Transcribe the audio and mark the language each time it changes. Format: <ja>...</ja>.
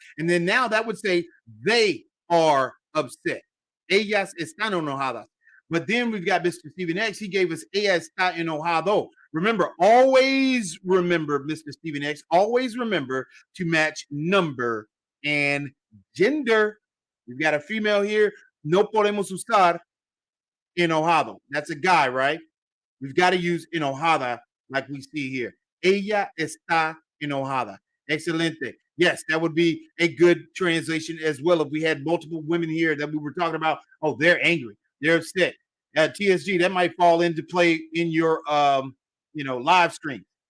<en>And then now that would say they are upset.</en> <es>Ellas están enojadas.</es> <en>But then we've got Mr. Stephen X. He gave us</en> <es>ella está enojado.</es> <en>Remember, always remember, Mr. Stephen X, always remember to match number and gender. We've got a female here.</en> <es>No podemos usar enojado.</es> <en>That's a guy, right? We've got to use enojada like we see here.</en> <es>Ella está enojada. Excelente.</es> <en>Yes, that would be a good translation as well. If we had multiple women here that we were talking about, oh, they're angry. They're upset. TSG, that might fall into play in your live stream.</en>